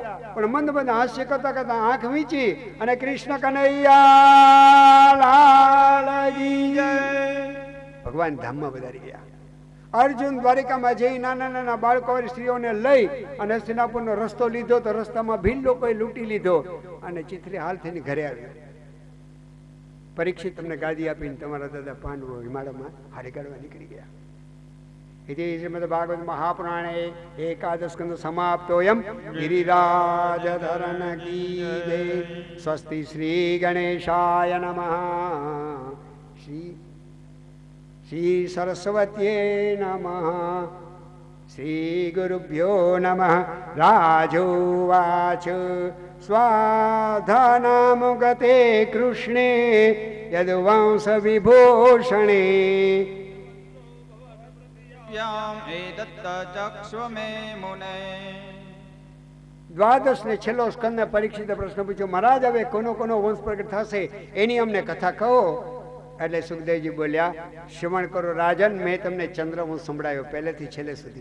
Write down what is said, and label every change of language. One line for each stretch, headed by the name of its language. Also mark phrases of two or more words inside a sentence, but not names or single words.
Gujarati: પણ મંદ મંદ હાસ્ય કરતા કરતા આંખ વીંચી અને
Hindi: कृष्ण कन्हैया लाल की जय
Gujarati: ભગવાન ધામમાં વધારી ગયા. અર્જુન દ્વારિકામાં જઈ નાના નાના બાળકો સ્ત્રીઓને લઈ અને હસ્તિનાપુરનો રસ્તો લીધો તો રસ્તામાં ભીલ લોકોએ લૂંટી લીધો અને ચિત્રી હાલ થઈને ઘરે આવ્યો. પરીક્ષિત તમને ગાદી આપીને તમારા દાદા પાંડવો હિમાલયમાં હારે કાઢવા નીકળી ગયા.
Sanskrit: इति श्रीमद्भागवत महापुराणे एकादश स्कंद समाप्तोऽयं
Hindi: गिरिराजधरण की जय.
Sanskrit: स्वस्ति श्री गणेशाय नमः. श्री सरस्वत्यै नमः. श्री गुरुभ्यो नमः. राजोवाच स्वाधानामुगते कृष्णे यदुवंश विभूषणे
Gujarati: દ્વાદશ ને છેલ્લો સ્કંદ પરીક્ષિત પ્રશ્ન પૂછ્યો, મહારાજ હવે કોનો કોનો વંશ પ્રગટ થશે એની અમને કથા કહો. એટલે સુખદેવજી બોલ્યા, શ્રવણ કરો રાજન, મેં તમને ચંદ્રવંશ સંભળાયો પહેલેથી છેલ્લે સુધી.